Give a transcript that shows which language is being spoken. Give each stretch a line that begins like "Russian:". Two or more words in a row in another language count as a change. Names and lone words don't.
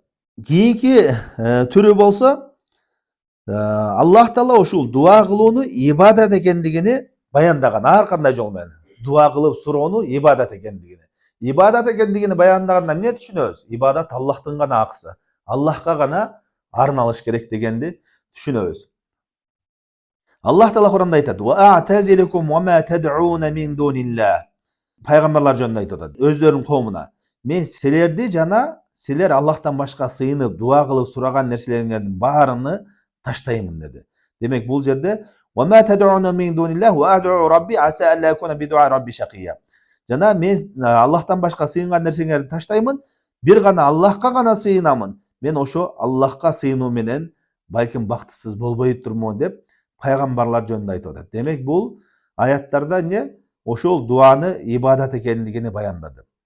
Kyrgyz: Кийинки түрү болсо Аллах Таала ушул дуа кылууну ибадат экендигини баяндаган ар кандай жол менен. Дуа кылып суроону ибадат экендигини. Ибадат экендигини баяндагандан эмне түшүнөбүз? Ибадат Аллахтын гана акысы. Аллахка гана арналыш керек дегенди түшүнөбүз. Аллах Таала Куранда айтат:
Arabic: "وأعتزلكم وما تدعون من دون الله."
Kyrgyz: Пайгамбарлар жөнүндө айтып атат. Өздөрүнүн коомуна: "Мен силерди жана силер Аллахтан башка сыйынып дуа кылып сураган нерселериңердин баарыны таштаймын" деди. Демек бул жерде
Arabic: وَمَا تَدْعُونَ مِنْ دُونِ اللَّهِ وَأَدْعُوا رَبِّي عَسَىٰ أَلَّا أَكُونَ بِدُعَاءِ رَبِّي شَقِيًّا.
Kyrgyz: Жана мен Аллахтан башка сыйынган нерсеңерди таштаймын, бир гана Аллахка гана сыйынамын. Мен ошо Аллахка сыйынуу менен балким бактысыз болбой турмун деп пайгамбарлар жөнүндө айтып атат. Демек бул аяттарда эмне? Ошол дуаны ибадат экендигини баяндады.